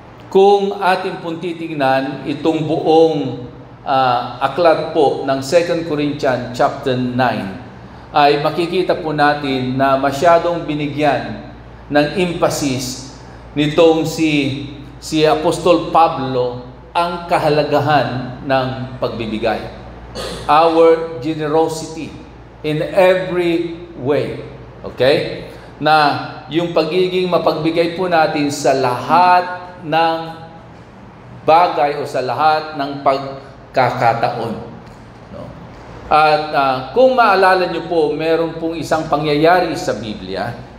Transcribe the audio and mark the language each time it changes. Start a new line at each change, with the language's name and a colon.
Filipino: Kung ating pong titingnan itong buong aklat po ng 2 Corinthians chapter 9, ay makikita po natin na masyadong binigyan ng emphasis nitong si Apostol Pablo ang kahalagahan ng pagbibigay.
English: Our generosity in every way. Okay?
Filipino: Na yung pagiging mapagbigay po natin sa lahat ng bagay o sa lahat ng pagkakataon. No? At kung maalala nyo po, meron pong isang pangyayari sa Biblia.